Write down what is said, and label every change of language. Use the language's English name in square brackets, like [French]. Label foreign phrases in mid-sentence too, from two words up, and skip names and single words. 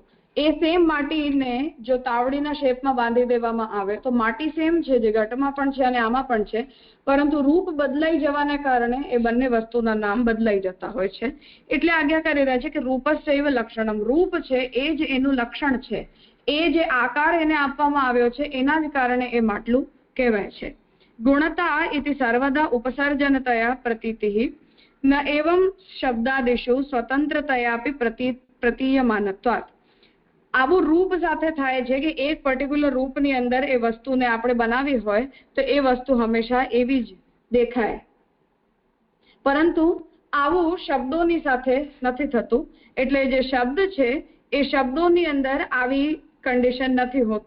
[Gujarati] એ સેમ માટીને જો તાવડીના શેપમાં બાંધી દેવામાં આવે તો માટી સેમ છે, જે ઘટમાં પણ છે અને આમાં પણ છે, પરંતુ રૂપ બદલાઈ જવાને કારણે એ બંને વસ્તુના નામ બદલાઈ જતા હોય છે. એટલે આજ્ઞા કરી રહ્યા છે કે [Sanskrit] રૂપસ્યૈવ લક્ષણમ, [Gujarati] રૂપ છે એ જ એનું લક્ષણ છે. એ જે આકાર એને આપવામાં આવ્યો છે એના જ કારણે એ માટલું કહેવાય છે. [Sanskrit] गुणता इति सर्वदा उपसर्जनतया प्रतीतिः न एवं शब्दादिषु स्वतंत्रतयापि प्रतीयमानत्वात्. [Gujarati] આવું રૂપ સાથે થાય છે કે એક પર્ટિક્યુલર રૂપની અંદર એ વસ્તુને આપણે બનાવી હોય તો એ વસ્તુ હંમેશા એવી જ દેખાય, પરંતુ આવું શબ્દોની સાથે નથી થતું. એટલે જે શબ્દ છે એ શબ્દોની અંદર આવી કન્ડિશન નથી હોતી.